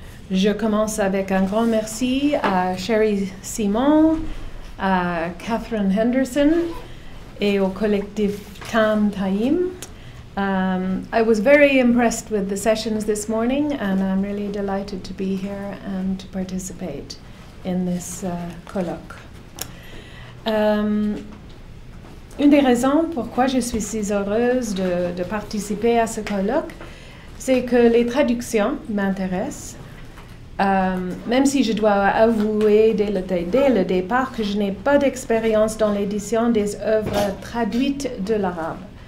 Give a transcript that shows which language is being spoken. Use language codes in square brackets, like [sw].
[fr] Je commence avec un grand merci à Sherry Simon, à Catherine Henderson et au collectif Tam Taïm. [en] I was very impressed with the sessions this morning, and I'm really delighted to be here and to participate in this colloque. [fr] Une des raisons pourquoi je suis si heureuse de participer à ce colloque, c'est que les traductions m'intéressent, même si je dois avouer dès le départ que je n'ai pas d'expérience dans l'édition des œuvres traduites de l'arabe.